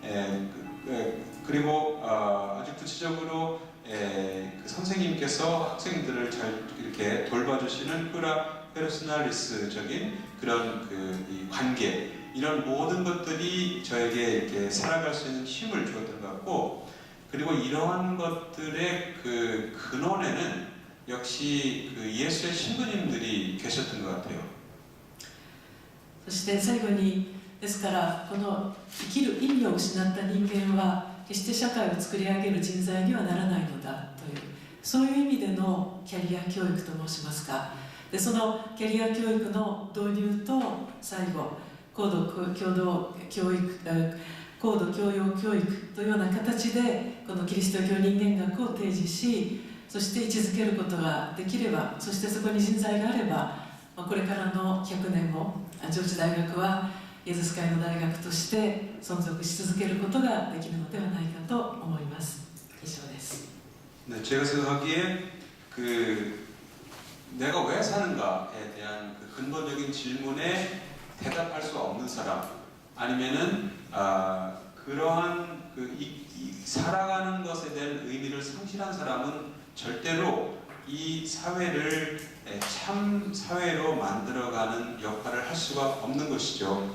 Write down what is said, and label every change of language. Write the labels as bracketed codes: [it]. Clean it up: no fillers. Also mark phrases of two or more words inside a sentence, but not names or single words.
[ko] 그리고 아주 구체적으로 그 선생님께서 학생들을 잘 이렇게 돌봐주시는 페르소날리스적인 그런 이 관계, 이런 모든 것들이 저에게 이렇게 살아갈 수 있는 힘을 주었던 것 같고, 그리고 이러한 것들의 그 근원에는 역시 그 예수의 신부님들이 계셨던 것 같아요. [ja] そして最後にですからこの生きる意味を失った人間は決して社会を作り上げる人材にはならないのだという、そういう意味でのキャリア教育と申しますか。でそのキャリア教育の導入と最後高度教養教育というような形でこのキリスト教人間学を提示し、そして位置づけることができれば、そしてそこに人材があれば、これからの100年も上智大学はイエズス会の大学として存続し続けることができるのではないかと思います。以上です。 [ko] 네, 제가 생각하기에 내가 왜 사는가에 대한 그 근본적인 질문에 대답할 수 없는 사람, 아니면은 그러한 살아가는 것에 대한 의미를 상실한 사람은 절대로 이 사회를 참 사회로 만들어가는 역할을 할 수가 없는 것이죠.